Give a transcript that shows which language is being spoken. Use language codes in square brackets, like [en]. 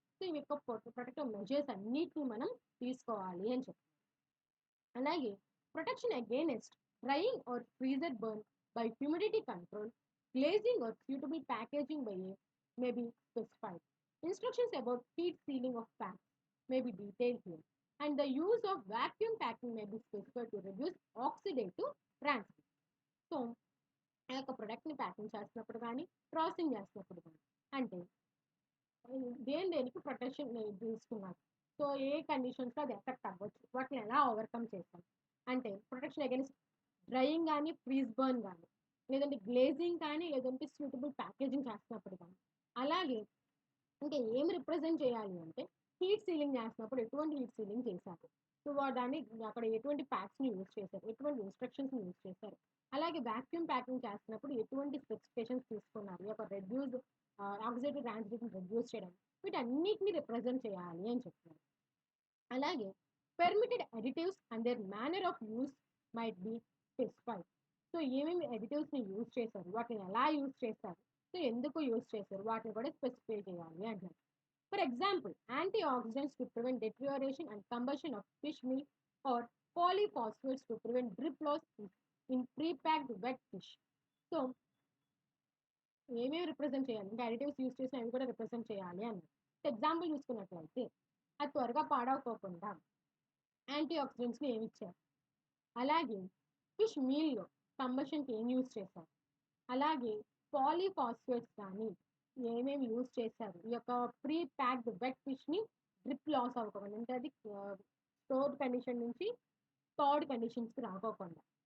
[te] So ఇవి యొక్క protective measures అన్నిటిని మనం తీసుకోవాలి అని చెప్తాం. [en] అలాగే protection against drying or freezer burn by humidity control, glazing or suitable packaging by a may be specified. Instructions about heat sealing of packs may be detailed here, and the use of vacuum packing may be specified to reduce oxidative transfer. [te] So, ఆ యొక్క ప్రొడక్ట్ని packing చేస్తున్నప్పుడు కానీ, processing చేస్తున్నప్పుడు కానీ, అంటే దేనికి protection తీసుకున్నారు, so ఏ కండిషన్స్లో అది ఎఫెక్ట్ అవ్వచ్చు, వాటిని ఎలా ఓవర్కమ్ చేస్తాం అంటే ప్రొటెక్షన్ అగైన్స్ డ్రైయింగ్ కానీ, ఫ్రీజ్ బర్న్ కానీ, లేదంటే గ్లేజింగ్ కానీ, లేదంటే సూటబుల్ ప్యాకేజింగ్ చేస్తున్నప్పుడు కానీ. అలాగే ఇంకా ఏం రిప్రజెంట్ చేయాలి అంటే హీట్ సీలింగ్ చేస్తున్నప్పుడు ఎటువంటి హీట్ సీలింగ్ చేశారు, సో దాన్ని అక్కడ ఎటువంటి ప్యాక్స్ని యూజ్ చేశారు, ఎటువంటి ఇన్స్ట్రక్షన్స్ని యూజ్ చేశారు, అలాగే వ్యాక్యూమ్ ప్యాకింగ్ చేస్తున్నప్పుడు ఎటువంటి స్పెసిఫికేషన్స్ తీసుకున్నారు, ఈ యొక్క రెడ్యూస్ ఆక్సిడేటివ్ ట్రాన్సిడేట్ని రెడ్యూస్ చేయడం, వీటన్నిటిని రిప్రజెంట్ చేయాలి అని చెప్తున్నారు. [en] అలాగే permitted additives and their manner of use might be specified. [te] So ఏమేమి అడిటివ్స్ని యూజ్ చేశారు, వాటిని ఎలా యూజ్ చేస్తారు, సో ఎందుకు యూజ్ చేశారు, వాటిని కూడా స్పెసిఫై చేయాలి అంటారు. [en] For example, anti oxidants to prevent deterioration and combustion of fish meal or polyphosphates to prevent drip loss in pre-packed wet fish. [te] So ఏమేమి రిప్రజెంట్ చేయాలి అంటే అడిటివ్స్ యూజ్ చేసిన అవి కూడా రిప్రజెంట్ చేయాలి అన్నారు. ఎగ్జాంపుల్ చూసుకున్నట్లయితే అది త్వరగా పాడవకోకుండా యాంటీ ఆక్సిడెంట్స్ని ఏమి ఇచ్చారు, అలాగే ఫిష్ మీల్లో కంబషన్కి ఏం యూజ్ చేశారు, అలాగే పాలీఫాస్ఫేట్స్ కానీ ఏమేమి యూజ్ చేశారు, ఈ యొక్క pre packed wet ఫిష్ని drip loss అవ్వకుండా, అంటే అది స్టోర్డ్ కండిషన్ నుంచి థర్డ్ కండిషన్స్కి రాకోకుండా.